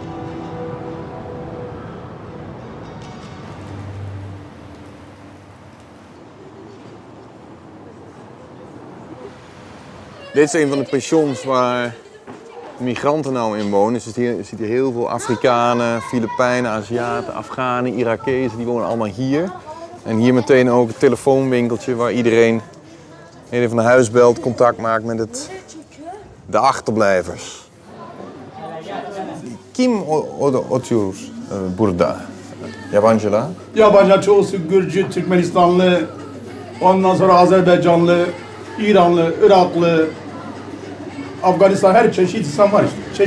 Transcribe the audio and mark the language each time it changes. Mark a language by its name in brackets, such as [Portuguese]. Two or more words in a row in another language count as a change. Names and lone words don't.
[Dutch] Dit is een van de pensions waar migranten nou in wonen. Dus je ziet hier heel veel Afrikanen, Filipijnen, Aziaten, Afghanen, Irakezen. Die wonen allemaal hier. En hier meteen ook het telefoonwinkeltje waar iedereen van de huis belt, contact maakt met de achterblijvers. [Turkish] Kim oturuyor burada? Yabancılar? Yabancı çoğusu Gürcü, Türkmenistanlı, ondan sonra Azerbaycanlı, İranlı, Iraklı, Afganistan, her çeşit insan var işte.